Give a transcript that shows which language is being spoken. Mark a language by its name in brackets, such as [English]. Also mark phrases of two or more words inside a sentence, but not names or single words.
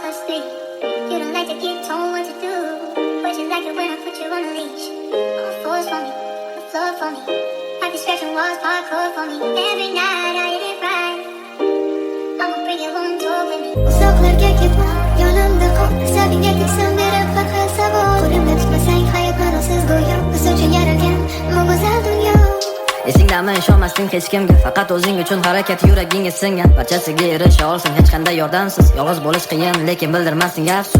[English] sleep. You don't like to get told what to do, but you like it when I put you on a leash. On the floors for me, on the floor for me. Like distraction was parkour for me. Every night I hit it right. I'ma bring you home, talk with me. [Uzbek] Uzoqlarga ketma, yonimda qol. Hisobingga teksan berib faqat savol. Qo'limda tutmasang hayot ma'nosiz go'yo. Biz uchun yaralgan bu go'zal dunyo. Esingdami ishonmasding hech kimga, faqat o'zing uchun harakat yuragingga singan. Barchasiga erisha olsang hech qanday yordamsiz. Yolg'iz bo'lish qiyin, lekin bildirmasding afsus.